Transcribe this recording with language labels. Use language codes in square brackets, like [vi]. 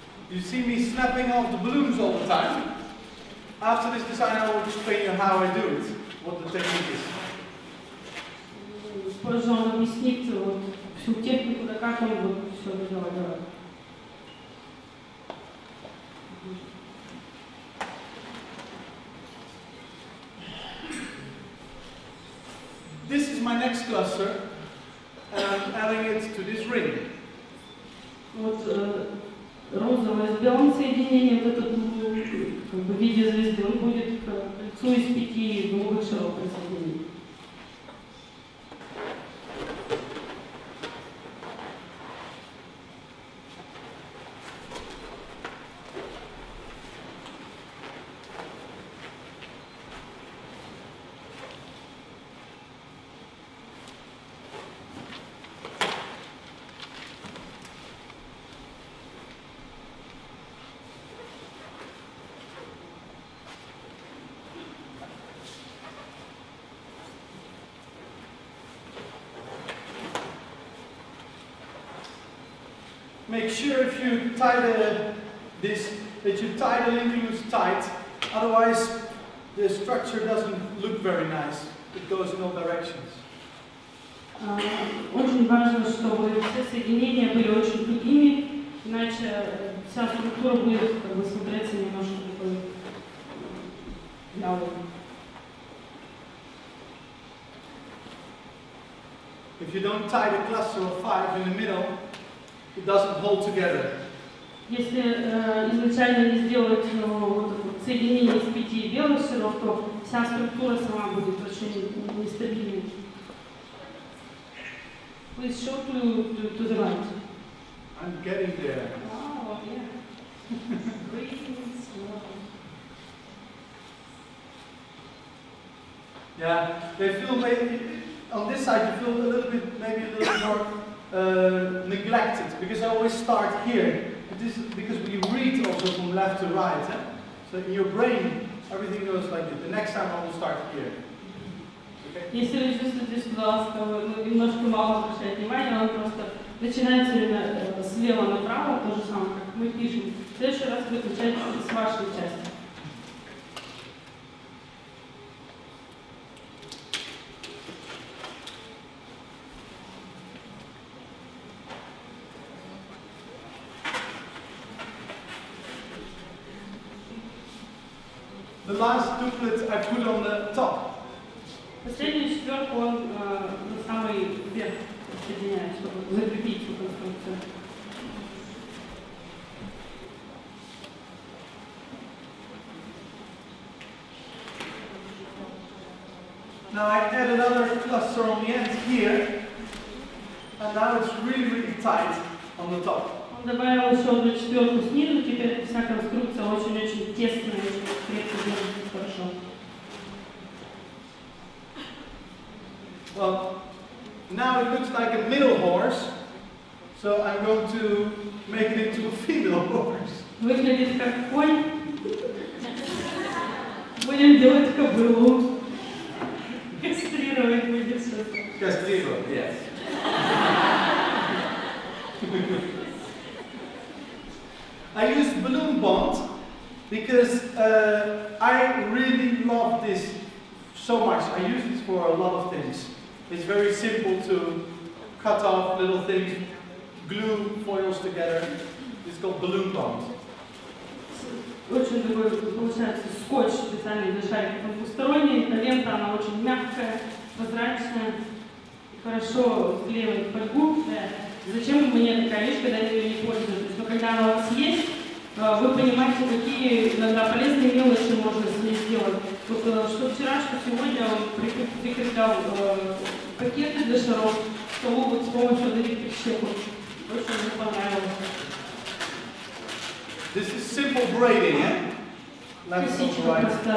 [en] You see me snapping off the balloons all the time. After this design I will explain you how I do it, what the technique is. [ru] Позже он объяснит вот всю технику, да как он будет все делать. [en] This is my next cluster, and I'm adding it to this ring. [ru] Вот розовое с белым соединением, вот этот как бы в виде звезды, он будет к кольцу из 5 голубых широких соединений. [en] Make sure if you tie this, that you tie the linking loose tight, otherwise the structure doesn't look very nice. It goes in all directions. [ru] Очень важно, чтобы все соединения были очень тугими, иначе вся структура будет как бы смотреться немножко такой вялой. [en] If you don't tie the cluster of 5 in the middle, it doesn't hold together. [ru] Если изначально не сделать вот соединение из 5 белых шаров, то вся структура сама будет очень нестабильной. [en] Please show to the right. I'm getting there. Oh, yeah. Breathing slow. Yeah, they feel maybe on this side you feel a little bit, maybe a little more neglected, because I always start here. This is because we read also from left to right. So in your brain, everything goes like this. The next time I will start here. Okay? [ru] Если вы чувствуете, что вы немножко мало обращаете внимание, он просто начинает все время слева направо, то же самое, как мы пишем. В следующий раз вы включаете с вашей части. [en] The last duplet I put on the top. [ru] Последнюю четверку он на самый верх соединяет, чтобы закрепить эту конструкцию. [en] Now I add another cluster on the end here, and now it's really tight on the top. [ru] Он добавил еще одну четверку снизу, теперь вся конструкция очень-очень тесная, очень крепко держится хорошо. [en] Well, now it looks like a male horse, so I'm going to make it into a female horse. [ru] Выглядит как конь. Будем делать кобылу. Кастрировать будет сейчас. [en] Castigo, yes. I use balloon bond because I really love this so much. I use it for a lot of things. It's very simple to cut off little things, glue foils together. It's called balloon bond. [ru] Очень такой, получается, скотч специальный для шариков двусторонний. Эта лента, она очень мягкая, прозрачная, хорошо склеивает фольгу. Зачем мне такая вещь, когда я ее не пользуюсь? Но когда она у вас есть, вы понимаете, какие иногда полезные мелочи можно с ней сделать. Вот, что вчера, что сегодня он прикреплял пакеты для шаров, что могут с помощью таких прищепок. Очень мне понравилось. [en] This is simple braiding, yeah? Left and right.